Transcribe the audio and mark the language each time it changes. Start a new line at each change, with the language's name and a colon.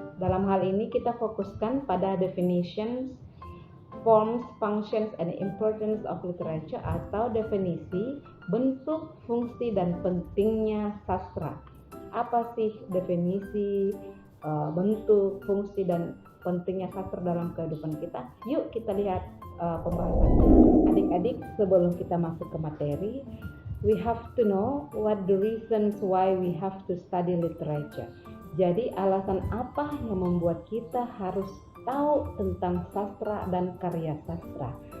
Indonesian: Dalam hal ini kita fokuskan pada
English: definitions, forms, functions, and importance of literature
Indonesian: atau definisi, bentuk, fungsi, dan pentingnya sastra. Apa sih definisi, bentuk, fungsi, dan pentingnya sastra dalam kehidupan kita? Yuk kita lihat pembahasannya. Adik-adik, sebelum kita masuk ke materi,
English: we have to know what the reasons why we have to study literature.
Indonesian: Jadi alasan apa yang membuat kita harus tahu tentang sastra dan karya sastra?